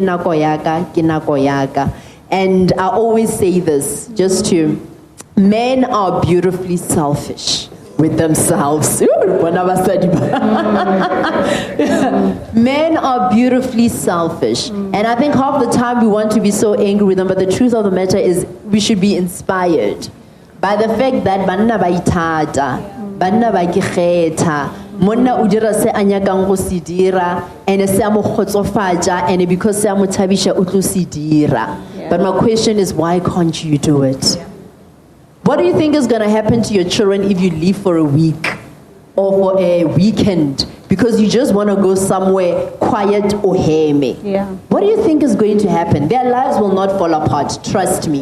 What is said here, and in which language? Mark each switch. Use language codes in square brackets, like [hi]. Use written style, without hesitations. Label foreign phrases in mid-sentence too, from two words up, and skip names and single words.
[en] And I always say this, men are beautifully selfish with themselves. Men are beautifully selfish. And I think half the time we want to be so angry with them, but the truth of the matter is we should be inspired by the fact that [nso] banna ba ithata, banna ba ikgetha, monna o dira se a nyakang go se dira, [en] and [nso] se a mo khotsofatsa, [en] and because [nso] se a mo thabisha o tlo se dira. [en] But my question is, why can't you do it? What do you think is going to happen to your children if you leave for a week or for a weekend because you just want to go somewhere quiet or heme? Yeah. What do you think is going to happen? Their lives will not fall apart, trust me.